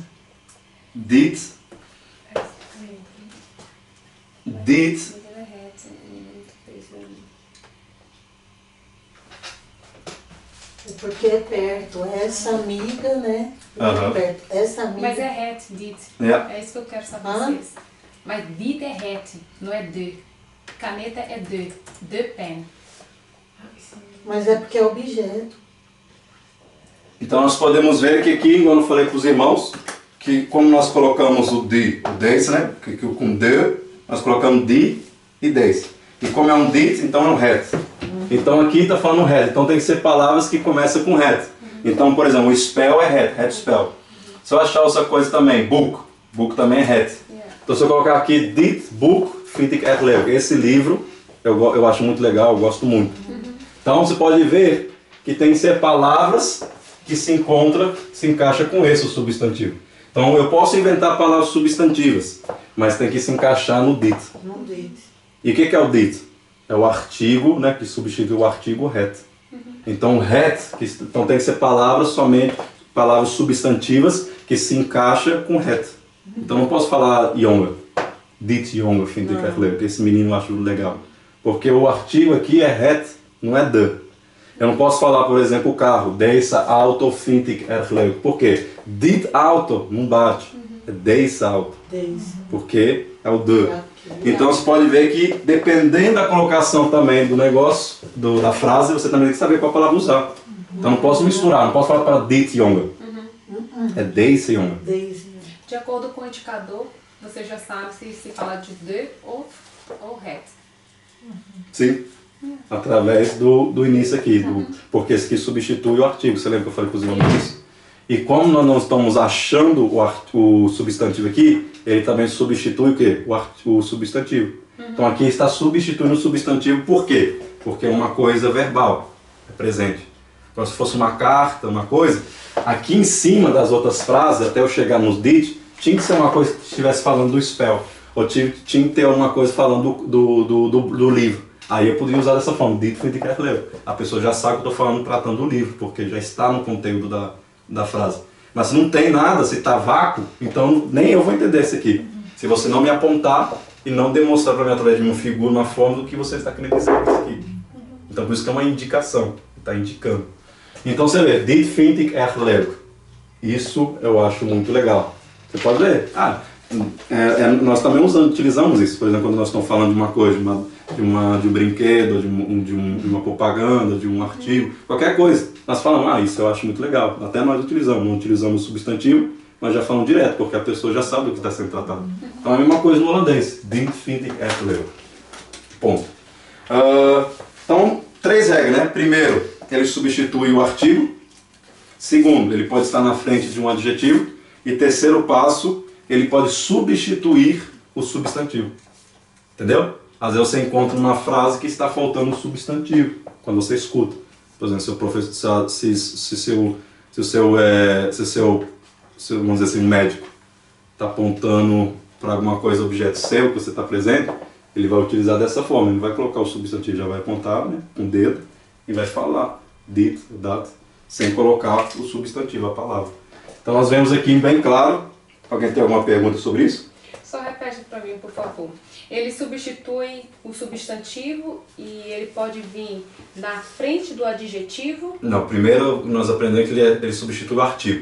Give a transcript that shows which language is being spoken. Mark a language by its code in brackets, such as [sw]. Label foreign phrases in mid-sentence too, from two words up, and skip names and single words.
[nl] Dit. Dit. [pt] Porque é perto. Essa amiga, né? Aham. Perto. Essa amiga. Mas é het, dit. Yeah. É isso que eu quero saber. Hã? Mas dit é het, não é de. Caneta é [nl] de pen. [pt] Mas é porque é objeto. Então nós podemos ver que aqui, quando eu falei para os irmãos, que como nós colocamos o des, né? Que com de, nós colocamos di e des. E como é um dit, então é um het. Então aqui está falando het. Então tem que ser palavras que começam com het. Então, por exemplo, o spell é [nl] het spell. [pt] Se eu achar outra coisa também, book também é het. Então se eu colocar aqui [nl] dit book, vind ik erg leuk. [pt] Esse livro eu acho muito legal, eu gosto muito. Então você pode ver que tem que ser palavras que se encaixa com esse o substantivo. Então eu posso inventar palavras substantivas, mas tem que se encaixar no dit. No dit. E o que é o dit? É o artigo, né, que substitui o artigo het. Então het, então tem que ser palavras somente, palavras substantivas que se encaixam com het. Então não posso falar [nl] jongen, dit jongen, vind ik erg leuk, [pt] esse menino eu acho legal. Porque o artigo aqui é het, não é de. Eu não posso falar, por exemplo, o carro, [nl] deze auto vind ik erg leuk. [pt] Por quê? [nl] Dit auto [pt] não bate, é [nl] deze auto. [pt] Porque é o de. Então você pode ver que dependendo da colocação também do negócio, da frase, você também tem que saber qual palavra usar. Então não posso misturar, não posso falar para [nl] dit jongen. [pt] É [nl] deze jongen. [pt] De acordo com o indicador, você já sabe se fala de ou het. Sim. Através do início aqui, porque esse aqui substitui o artigo. Você lembra que eu falei para os irmãos isso? E como nós não estamos achando o substantivo aqui, ele também substitui o quê? O substantivo. Então aqui está substituindo o substantivo, por quê? Porque é uma coisa verbal, é presente. Então se fosse uma carta, uma coisa, aqui em cima das outras frases, até eu chegar nos dit, tinha que ser uma coisa que estivesse falando do spell, ou tinha que ter alguma coisa falando do livro. Aí eu poderia usar dessa forma, [nl] dit vind ik erg leuk. [pt] A pessoa já sabe que eu estou falando, tratando do livro, porque já está no conteúdo da frase. Mas se não tem nada, se está vácuo, então nem eu vou entender isso aqui. Se você não me apontar e não demonstrar para mim através de uma figura, uma forma do que você está querendo dizer com isso aqui. Então por isso que é uma indicação, está indicando. Então você vê, [nl] dit vind ik erg leuk. [pt] Isso eu acho muito legal. Você pode ver, nós também utilizamos isso, por exemplo, quando nós estamos falando de uma coisa, de um brinquedo, de uma propaganda, de um artigo, qualquer coisa. Nós falamos, isso eu acho muito legal. Até nós utilizamos, não utilizamos o substantivo, mas já falamos direto, porque a pessoa já sabe do que está sendo tratado. Então é a mesma coisa no holandês. [nl] Dit vind ik erg leuk. [pt] Ponto. Então, 3 regras, né? Primeiro, ele substitui o artigo. Segundo, ele pode estar na frente de um adjetivo. E terceiro passo, ele pode substituir o substantivo. Entendeu? Às vezes você encontra uma frase que está faltando um substantivo, quando você escuta. Por exemplo, seu professor, se o seu vamos dizer assim, médico está apontando para alguma coisa, objeto seu que você está presente, ele vai utilizar dessa forma, ele vai colocar o substantivo, já vai apontar, né, com o dedo e vai falar [nl] dit, dat, [pt] sem colocar o substantivo, a palavra. Então nós vemos aqui bem claro. Alguém tem alguma pergunta sobre isso? Só repete para mim, por favor. Ele substitui o substantivo e ele pode vir na frente do adjetivo? Não, primeiro nós aprendemos que ele substitui o artigo.